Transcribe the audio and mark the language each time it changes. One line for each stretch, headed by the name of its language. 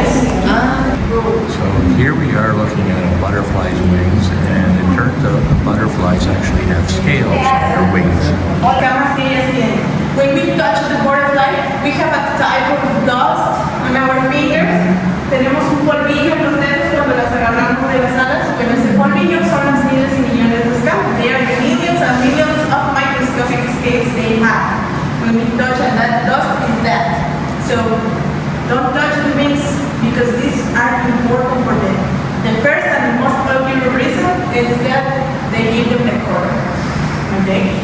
English: So here we are looking at a butterfly's wings, and it turns out the butterflies actually have scales on their wings.
Spanish: Camas que ellas tienen.
English: we have a type of dust on our fingers.
Spanish: Tenemos un polvillo en los dedos cuando las agarramos de las alas. Bueno, ese polvillo son las miles y millones de escamas.
English: They are the millions and millions of microscopic scales they have. When we touch, and that dust is that. So don't touch the wings because these are important for them. The first and the most popular reason is that they give them the color. Okay?